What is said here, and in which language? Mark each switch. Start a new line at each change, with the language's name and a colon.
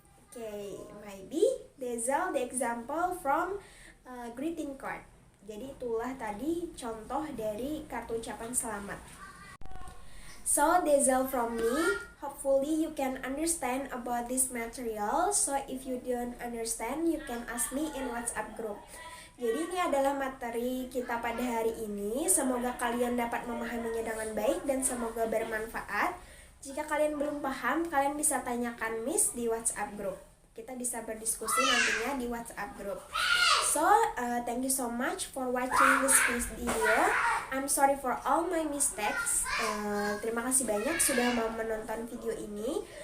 English: Okay, maybe that's all the example from greeting card.
Indonesian: Jadi itulah tadi contoh dari kartu ucapan selamat.
English: So that's all from me. Hopefully you can understand about this material. So if you don't understand, you can ask me in WhatsApp group.
Indonesian: Jadi ini adalah materi kita pada hari ini. Semoga kalian dapat memahaminya dengan baik dan semoga bermanfaat. Jika kalian belum paham, kalian bisa tanyakan Miss di WhatsApp group. Kita bisa berdiskusi nantinya di WhatsApp group.
English: So, thank you so much for watching this video. I'm sorry for all my mistakes.
Indonesian: Terima kasih banyak sudah mau menonton video ini.